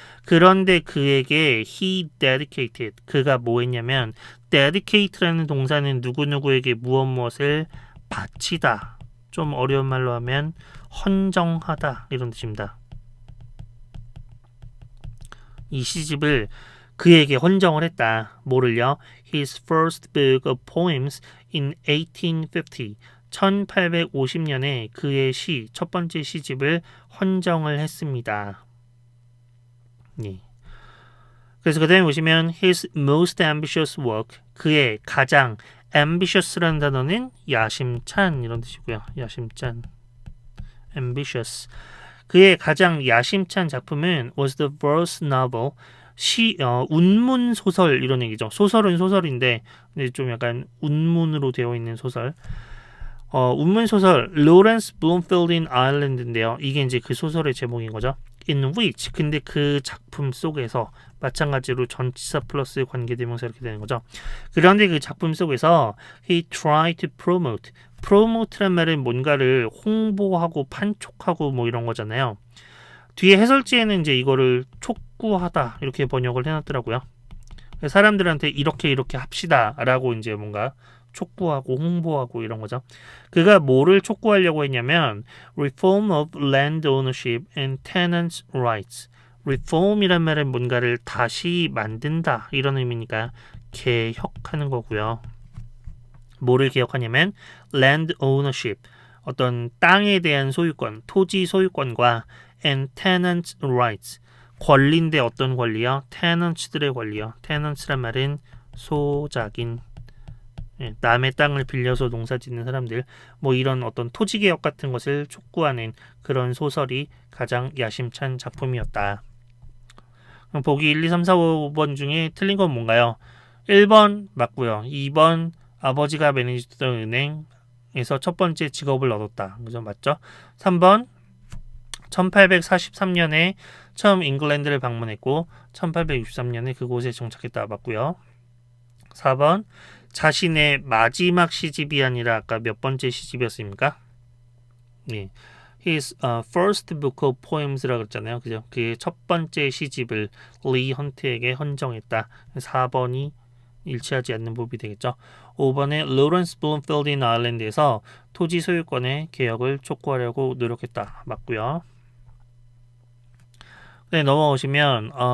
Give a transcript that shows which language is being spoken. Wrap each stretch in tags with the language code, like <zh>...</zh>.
<ko>그런데 그에게</ko> <en>he dedicated,</en> <ko>그가 뭐 했냐면 dedicate라는 동사는 누구누구에게 무엇을 바치다, 좀 어려운 말로 하면 헌정하다 이런 뜻입니다. 이 시집을 그에게 헌정을 했다. 뭐를요?</ko> <en>His first book of poems in 1850.</en> <ko>1850년에 그의 시, 첫 번째 시집을 헌정을 했습니다. 네. 그래서 그 다음에 보시면</ko> <en>his most ambitious work,</en> <ko>그의 가장 ambitious라는 단어는 야심찬 이런 뜻이고요. 야심찬, ambitious. 그의 가장 야심찬 작품은</ko> <en>was the verse novel,</en> <ko>운문 소설 이런 얘기죠. 소설은 소설인데 좀 약간 운문으로 되어 있는 소설. 운문 소설 로렌스 블룸필드 인 아일랜드인데요. 이게 이제 그 소설의 제목인 거죠.</ko> <en>In which,</en> <ko>근데 그 작품 속에서 마찬가지로 전치사 플러스 관계대명사 이렇게 되는 거죠. 그런데 그 작품 속에서</ko> <en>he tried to promote.</en> <ko>promote란 말은 뭔가를 홍보하고 판촉하고 뭐 이런 거잖아요. 뒤에 해설지에는 이제 이거를 촉구하다 이렇게 번역을 해놨더라고요. 사람들한테 이렇게 합시다 라고 이제 뭔가 촉구하고 홍보하고 이런 거죠. 그가 뭐를 촉구하려고 했냐면</ko> <en>Reform of Land Ownership and Tenants' Rights.</en> <ko>Reform이란 말은 뭔가를 다시 만든다 이런 의미니까 개혁하는 거고요. 뭐를 개혁하냐면 Land Ownership, 어떤 땅에 대한 소유권, 토지 소유권과</ko> <en>and tenants' rights,</en> <ko>권리인데 어떤 권리요? tenants들의 권리요. tenants란 말은 소작인, 남의 땅을 빌려서 농사짓는 사람들, 뭐 이런 어떤 토지 개혁 같은 것을 촉구하는 그런 소설이 가장 야심찬 작품이었다. 보기 1, 2, 3, 4, 5번 중에 틀린 건 뭔가요? 1번 맞고요. 2번 아버지가 매니지던 은행에서 첫 번째 직업을 얻었다. 그죠? 맞죠? 3번 1843년에 처음 잉글랜드를 방문했고 1863년에 그곳에 정착했다. 맞고요. 4번 자신의 마지막 시집이 아니라 아까 몇 번째 시집이었습니까? 네.</ko> <en>His first book of poems</en> <ko>라고 그랬잖아요. 그죠? 그의 첫 번째 시집을 리 헌트에게 헌정했다. 4번이 일치하지 않는 부분이 되겠죠. 5번에 로렌스 블룸필드 인 아일랜드에서 토지 소유권의 개혁을 촉구하려고 노력했다. 맞고요. 네, 넘어오시면</ko>